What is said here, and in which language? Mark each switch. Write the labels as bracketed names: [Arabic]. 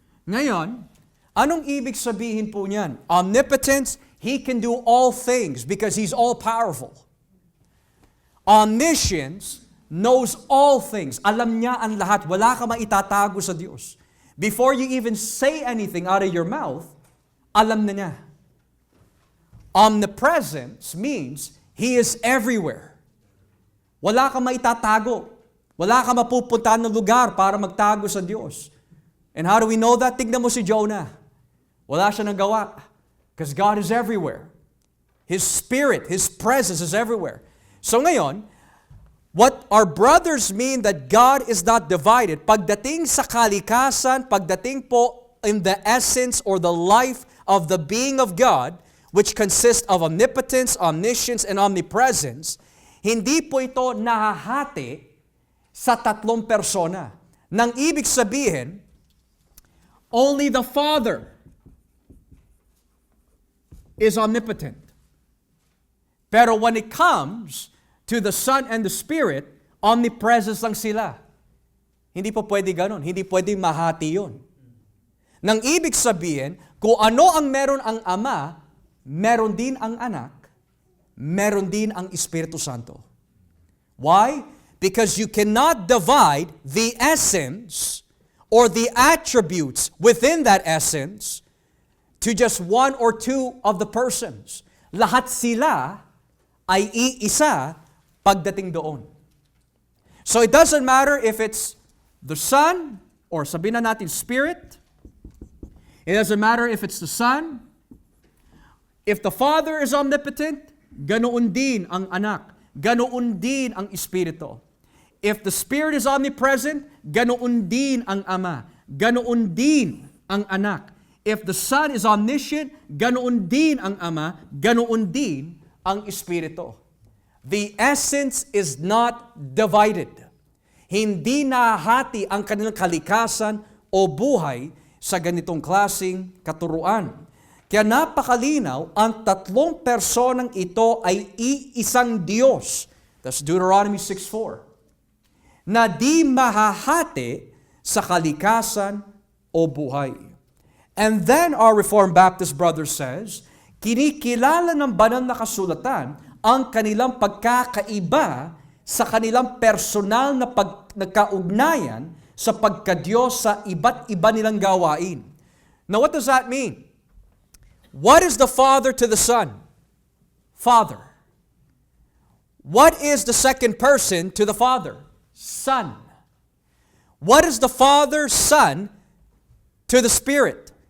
[Filipino] Ngayon, anong ibig sabihin po niyan? [English] Omnipotence, He can do all things because He's all-powerful. Omniscience, knows all things. [Filipino] Alam niya ang lahat. Wala ka maitatago sa Diyos. [English] Before you even say anything out of your mouth, [Filipino] alam na niya. [English] Omnipresence means He is everywhere. [Filipino] Wala ka maitatago. Wala ka mapupuntahan ng lugar para magtago sa Diyos. [English] And how do we know that? [Filipino] Tignan mo si Jonah. Wala siya nagawa. [English] Because God is everywhere. His Spirit, His presence is everywhere. So ngayon, what our brothers mean that God is not divided, [Filipino] pagdating sa kalikasan, pagdating po [English] in the essence or the life of the being of God, which consists of omnipotence, omniscience, and omnipresence, [Filipino] hindi po ito nahahati sa tatlong persona. Nang ibig sabihin, [English] only the Father is omnipotent. Pero when it comes to the Son and the Spirit, omnipresence [Filipino] lang sila. Hindi po pwede ganun. Hindi pwede mahati yun. Nang ibig sabihin, kung ano ang meron ang Ama, meron din ang Anak, meron din ang Espiritu Santo. [English] Why? Because you cannot divide the essence or the attributes within that essence to just one or two of the persons. [Filipino] Lahat sila ay iisa pagdating doon. [English] So it doesn't matter if it's the Son or [Filipino] sabihin na natin [English] Spirit. It doesn't matter if it's the Son. If the Father is omnipotent, [Filipino] ganoon din ang Anak. Ganoon din ang Espiritu. [English] If the Spirit is omnipresent, [Filipino] ganoon din ang Ama. Ganoon din ang Anak. [English] If the Son is omniscient, [Filipino] ganoon din ang Ama. Ganoon din ang Espiritu. [English] The essence is not divided. [Filipino] Hindi nahati ang kanilang kalikasan o buhay sa ganitong klaseng katuruan. Kaya napakalinaw, ang tatlong personang ito ay iisang Diyos. That's Deuteronomy 6:4. Na di mahahati sa kalikasan o buhay. [English] And then our Reformed Baptist brother says, [Filipino] kinikilala ng banal na kasulatan ang kanilang pagkakaiba sa kanilang personal na nagkaugnayan sa pagkadiyos sa iba't iba nilang gawain. [English] Now what does that mean? What is the Father to the Son? Father. What is the second person to the Father? Son. What is the Father, Son to the Spirit?